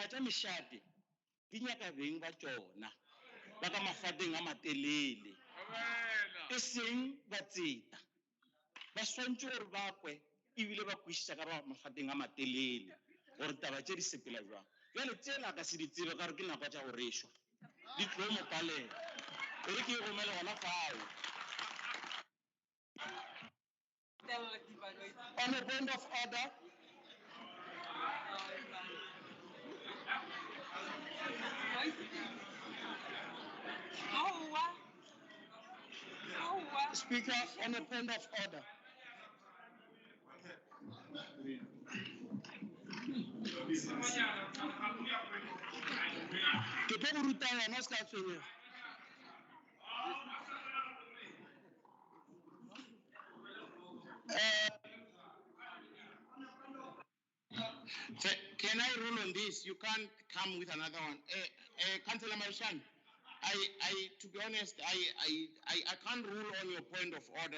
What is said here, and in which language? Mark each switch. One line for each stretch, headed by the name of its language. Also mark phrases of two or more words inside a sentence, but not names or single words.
Northern Sotho: tša mešate di nyaka beng ba tšona ba ka mafateng a matelele e seng batseta ba swantse gore ba kwe ebile ba kwešiša ka ba mafateng a matelele gore taba tše di sepela jwang jale tsela ka se di tsebe ka gore ke nako tša go rešwa di tlo mo palela ere ke e romele gona fao.
English: On a point of order, Speaker, on a point of order.
Northern Sotho: Ke tlo go ruta yona se ka tshwenyega.
English: Can I rule on this? You can't come with another one. Councillor Marishan, to be honest, I can't rule on your point of order.